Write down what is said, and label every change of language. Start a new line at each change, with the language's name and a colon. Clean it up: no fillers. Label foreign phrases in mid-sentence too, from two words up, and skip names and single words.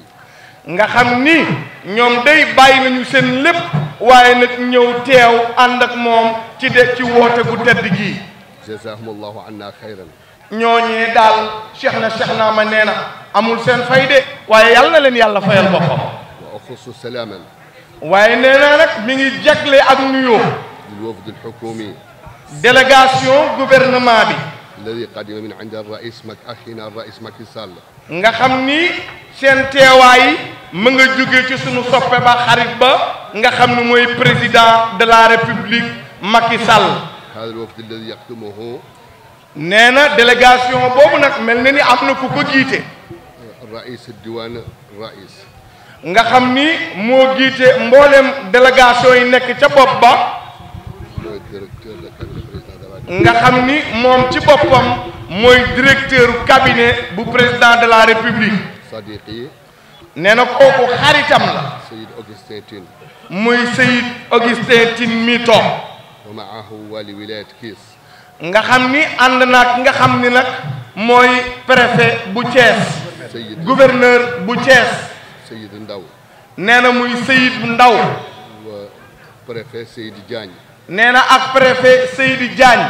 Wolof: nga xam ni ñoom day bàyyi nañu seen lépp waaye nag ñëw teew ànd ak moom ci woote gu tedd gii
Arabic: جزاهم الله عنا خيرا
Wolof: ñooñee daal Cheikh na Cheikh Naama nee na amul seen fay de waaye yàlla na leen yàlla fayal boppam
Arabic: وأخص سلاما
Wolof: waaye nee na nag mi ngi jagle ak nuyoo
Arabic: للوفد الحكومي
French: délégation gouvernement bi
Arabic: الذي قدم من عند الرئيس أخينا الرئيس ماكي سال
Wolof: nga xam ni seen teewaay mu nga jóge ci sunu soppe ba xarit ba nga xam ni mooy
French: président de la république
Wolof: Macky Sall.
Arabic: هذا الوفد الذي يقدمه
Wolof: nee na délégation boobu nag mel na ni am na ku ko jiite.
Arabic: رئيس الديوان الرئيس.
Wolof: nga xam ni moo jiite mboolem délégation yi nekk ca bopp ba. nga xam ni moom ci boppam mooy
French: directeur cabinet
Wolof: bu
French: président de la république.
Arabic: صديقي.
Wolof: nee na kooku xaritam la.
Arabic: سيد أوغسtin Tine.
Wolof: muy Seyid Augustin Tine mi toog.
Arabic: ومعه والي ولاية كيس.
Wolof: nga xam ni ànd naag nga xam ni nag mooy préfet bu Thiès. gouverneur bu Thiès. Seyid Ndaw. nee na muy Seyid Ndaw. préfet Seydi Diagne. nee na ak préfet Seydi Diagne.